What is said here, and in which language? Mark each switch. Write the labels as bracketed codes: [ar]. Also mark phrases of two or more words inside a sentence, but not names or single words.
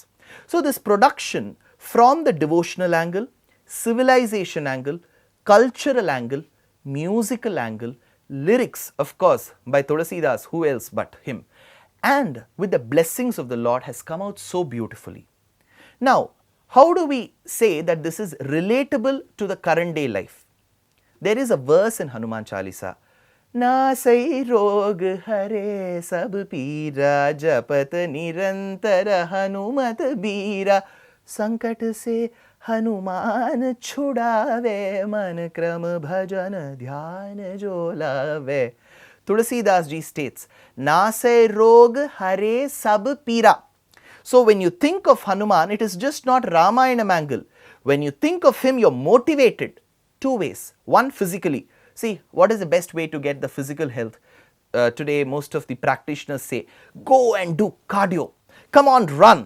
[en] So, this production from the devotional angle, civilization angle, cultural angle, musical angle, lyrics, of course, by Tulasidas, who else but him, and with the blessings of the Lord, has come out so beautifully. Now, how do we say that this is relatable to the current day life? There is a verse in Hanuman Chalisa, [awa] ना सै रोग हरे सब पीरा जपत निरंतर हनुमत बीरा संकट से हनुमान छुड़ावे मन क्रम भजन ध्यान जो लावे. [en] Tulasidas ji states, [awa] ना से रोग हरे सब पीरा. [en] So, when you think of Hanuman, it is just not Ramayana angle. When you think of him, you are motivated two ways. One, physically. See, what is the best way to get the physical health? Today, most of the practitioners say, go and do cardio. Come on, run.